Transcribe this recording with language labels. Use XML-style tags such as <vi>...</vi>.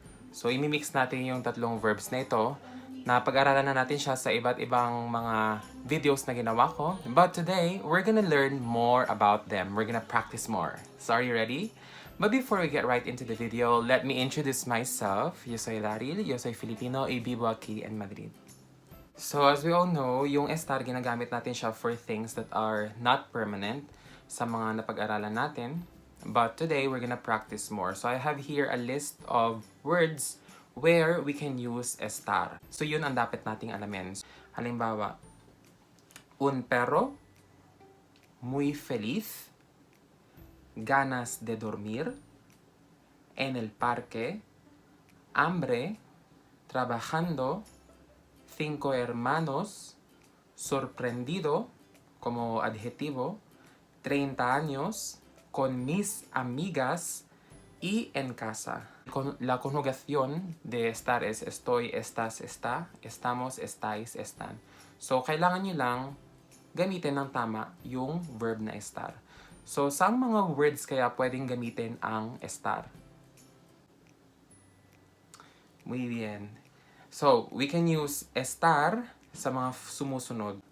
<tl>So, imimix natin yung tatlong verbs na ito na pag-aralan na natin siya sa iba't ibang mga videos na ginawa ko.</tl> <en>But today, we're gonna learn more about them. We're gonna practice more. So, are you ready? But before we get right into the video, let me introduce myself.</en> <es>Yo soy Daryll, yo soy Filipino y vivo aquí en Madrid.</es> <en>So, as we all know, yung estar,</en> <tl>ginagamit natin siya</tl> <en>for things that are not permanent</en> <tl>sa mga napag-aralan natin.</tl> <en>But today, we're gonna practice more. So, I have here a list of words where we can use estar.</en> <tl>So, yun ang dapat nating alamin.</tl> <es>Halimbawa, un perro, muy feliz, ganas de dormir, en el parque, hambre, trabajando, 5 hermanos, sorprendido, como adjetivo, 30 años, con mis amigas, y en casa. La conjugación de estar es estoy, estás, está, estamos, estáis, están.</es> <tl>So, kailangan nyo lang gamitin ng tama yung verb na estar. So, saan mga words kaya pwedeng gamitin ang estar?</tl> <es>Muy bien.</es> <en>So, we can use estar</en> <tl>sa mga sumusunod.</tl>